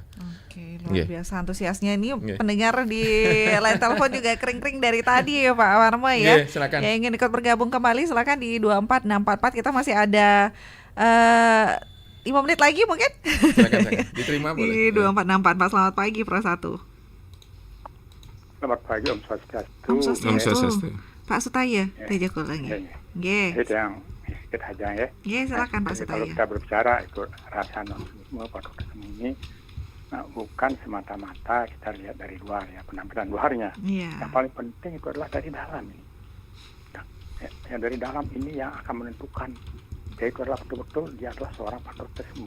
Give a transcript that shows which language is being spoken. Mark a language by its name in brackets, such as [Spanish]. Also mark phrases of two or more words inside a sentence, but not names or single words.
[Indonesian] Luar biasa antusiasnya ini pendengar di line telepon juga kering-kering dari tadi ya Pak Parma ya. Silakan. Yang ingin ikut bergabung kembali silakan di 24644. Kita masih ada 5 menit lagi mungkin. Silakan. Diterima boleh. Di 24644. Selamat pagi Pro 1. Selamat pagi [Balinese] Om Swastiastu. Om Swastiastu. [Indonesian] Pak Sutaya Teja Kulangi. Nggih. Itu yang sedikit aja ya. Nggih, silakan Pak Sutaya. Kalau kita berbicara itu rasa nasionalisme pada ini bukan semata-mata kita lihat dari luar ya, penampilan luarnya. Yang paling penting itu adalah dari dalam ini. Yang dari dalam ini yang akan menentukan dia itu adalah betul-betul dia adalah seorang patriotisme.